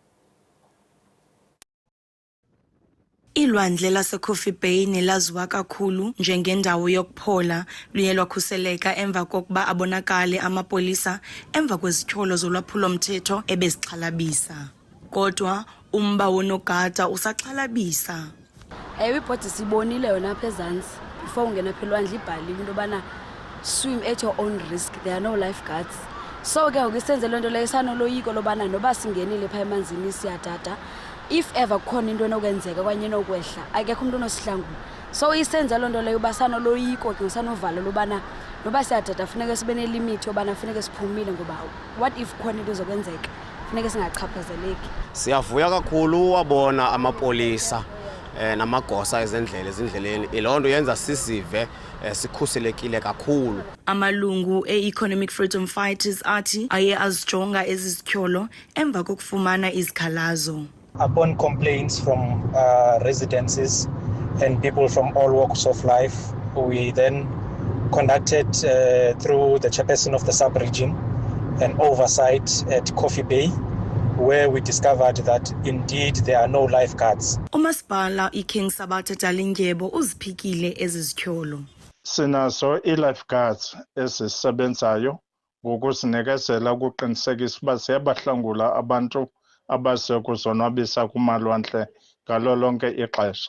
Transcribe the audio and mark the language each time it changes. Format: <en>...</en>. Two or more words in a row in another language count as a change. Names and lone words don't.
<xh>Ilwandle laseCoffee Bay nelaziwa kakhulu njengendawo yokuphola luye lwakhuseleka emva kokuba abonakale amapolisa emva kwezityholo zolwaphulo-mthetho ebezixhalabisa. Kodwa umba wonogada usaxhalabisa. Ibhodi sibonile yona apha ezantsi before ungena pha elwandle ibhaliwe into yobana</xh> <en>swim at your own risk, there are no lifeguards.</en> <xh>So ke ngoku isenze loo nto leyo sanoloyiko lobana noba singenile pha emanzini siyadada,</xh> <en>if ever</en> <xh>khona into enokwenzeka kwanye enokwehla akekho umuntu onosihlangula. So isenza loo nto leyo uba sanoloyiko ke sanovalo lobana noba siyadada funeke sibe nelimithi yobana funeke siphumile ngoba</xh> <en>what if</en> <xh>khona into ezokwenzeka funeke singachaphazeleki. Siyavuya kakhulu wabona amapolisa namagosa ezindleleni. Iloo nto yenza sisive sikhuselekile kakhulu. Amalungu e-Economic Freedom Fighters athi aye azijonga ezi zityholo emva kokufumana izikhalazo.</xh> <en>Upon complaints from residences and people from all walks of life, we then conducted through the chairperson of the sub-region an oversight at Coffee Bay, where we discovered that indeed there are no lifeguards.</en> <xh>Umasipala iKing Sabatha Dalindyebo uziphikile ezi zityholo. Sinazo i-lifeguards ezisebenzayo ngokusinikezela ukuqinisekisa uba siyabahlangula abantu abasekuzonwabisa kumalwandle ngalo lonke ixesha.</xh>